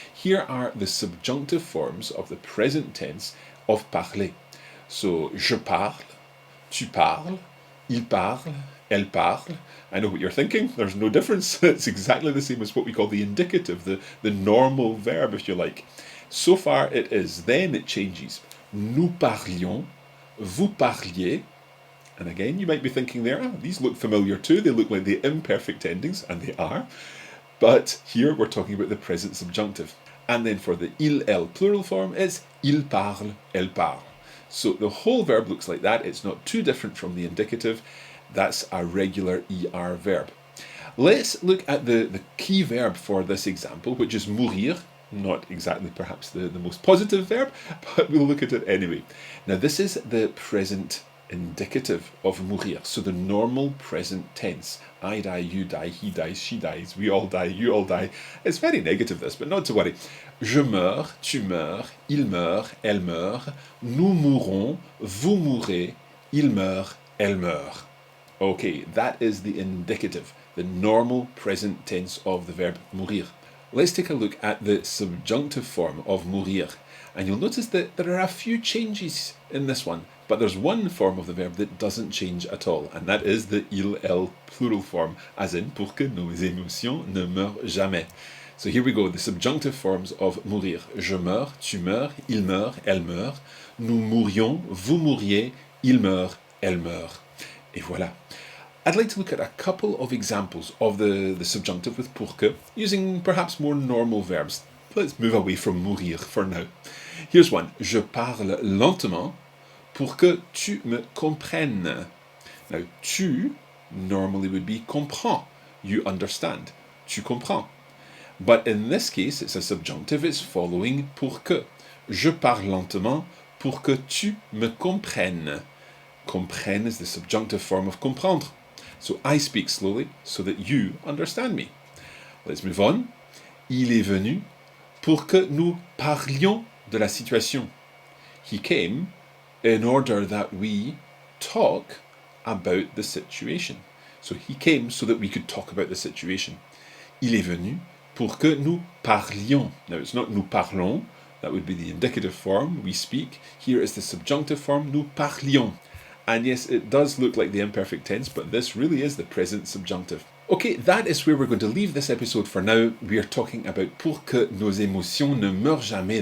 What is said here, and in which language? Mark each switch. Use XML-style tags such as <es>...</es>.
<en>Here are the subjunctive forms of the present tense of parler.</en> <fr>So, je parle, tu parles, il parle, elle parle.</fr> <en>I know what you're thinking, there's no difference. It's exactly the same as what we call the indicative, the normal verb, if you like. So far it is, then it changes.</en> <fr>Nous parlions, vous parliez.</fr> <en>And again, you might be thinking there, these look familiar too, they look like the imperfect endings, and they are. But here we're talking about the present subjunctive. And then for the il, elles plural form, it's</en> <fr>il parle, elle parle.</fr> <en>So the whole verb looks like that, it's not too different from the indicative. That's a regular ER verb. Let's look at the key verb for this example, which is mourir. Not exactly perhaps the most positive verb, but we'll look at it anyway. Now this is the present indicative of mourir, so the normal present tense. I die, you die, he dies, she dies, we all die, you all die. It's very negative this, but not to worry.</en> <fr>Je meurs, tu meurs, il meurt, elle meurt, nous mourons, vous mourrez, il meurt, elle meurt.</fr> <en>Okay, that is the indicative, the normal present tense of the verb mourir. Let's take a look at the subjunctive form of mourir. And you'll notice that there are a few changes in this one, but there's one form of the verb that doesn't change at all, and that is the il, elles plural form, as in</en> <fr>pour que nos émotions ne meurent jamais.</fr> <en>So here we go, the subjunctive forms of mourir.</en> <fr>Je meurs, tu meurs, il meurt, elle meurt. Nous mourions, vous mourriez, il meurt, elle meurt. Et voilà.</fr> <en>I'd like to look at a couple of examples of the subjunctive with pour que, using perhaps more normal verbs. Let's move away from mourir for now. Here's one.</en> <fr>Je parle lentement pour que tu me comprennes.</fr> <en>Now, tu normally would be comprends. You understand.</en> <fr>Tu comprends.</fr> <en>But in this case, it's a subjunctive. It's following pour que.</en> <fr>Je parle lentement pour que tu me comprennes.</fr> <en>Comprenne is the subjunctive form of comprendre. So I speak slowly so that you understand me. Let's move on.</en> <fr>Il est venu pour que nous parlions de la situation.</fr> <en>He came in order that we talk about the situation. So he came so that we could talk about the situation.</en> <fr>Il est venu pour que nous parlions.</fr> <en>Now it's not nous parlons, that would be the indicative form, we speak. Here is the subjunctive form, nous parlions. And yes, it does look like the imperfect tense, but this really is the present subjunctive. Okay, that is where we're going to leave this episode for now. We are talking about</en> <fr>pour que nos émotions ne meurent jamais.</fr>